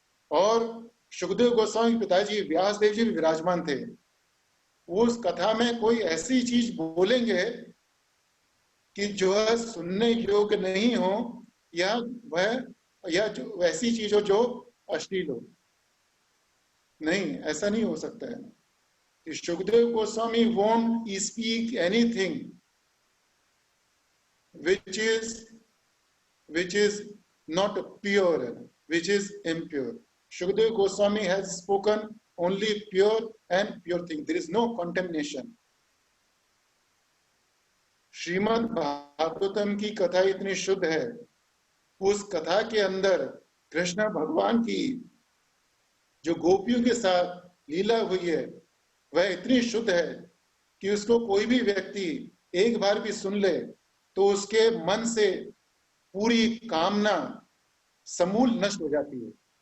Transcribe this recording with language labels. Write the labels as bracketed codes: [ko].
[hi] और शुकदेव गोस्वामी पिताजी व्यासदेव जी भी विराजमान थे, उस कथा में कोई ऐसी चीज बोलेंगे कि जो है सुनने योग्य नहीं हो, या जो वैसी चीज हो जो अश्लील हो? नहीं, ऐसा नहीं हो सकता है। [en] Shukdev Goswami won't speak anything which is not pure, which is impure. Shukdev Goswami has spoken only pure and pure thing. There is no contamination. [hi] Shrimad Bhagavatam की कथा इतनी शुद्ध है, उस कथा के अंदर कृष्ण भगवान की जो गोपियों के साथ लीला हुई है वह इतनी शुद्ध है कि उसको कोई भी व्यक्ति एक बार भी सुन ले तो उसके मन से पूरी कामना समूल नष्ट हो जाती है।